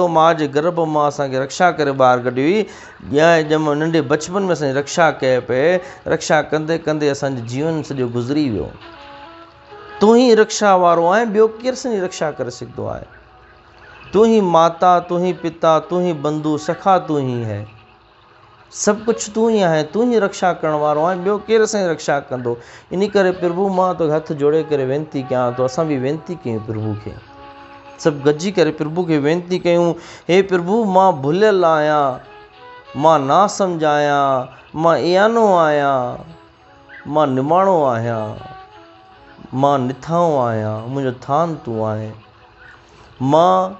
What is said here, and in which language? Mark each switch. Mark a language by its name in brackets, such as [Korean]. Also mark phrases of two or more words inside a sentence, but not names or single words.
[Sindhi] मां जे गर्भ मां असांखे रक्षा करे ॿाहिरि कढी हुई, या ॼम नंढे बचपन में असांजी रक्षा कए पिए, रक्षा कंदे कंदे असांजो जीवन सॼो गुज़री वियो। तूं ई रक्षा वारो आहीं, ॿियो केरु असांजी रक्षा करे सघंदो आहे। [Hindi] तूं ही माता, तूं ही पिता, तूं ही बंधु सखा, तूं ही है, [Sindhi] सभु कुझु तूं ई आहे, तूं ही रक्षा करण वारो आहे, ॿियो केरु असांजी रक्षा कंदो। इन करे प्रभु मां तो हथ जोड़े करे वेनिती कयां थो, असां बि वेनिती कयूं प्रभु खे, सभु गॾिजी करे प्रभु खे वेनिती कयूं, हे प्रभु मां भुलियल आहियां, मां ना सम्झ आहियां, मां एआनो आहियां, मां निमाणो आहियां, मां निथाऊं आहियां, मुंहिंजो थान तूं आहे, मां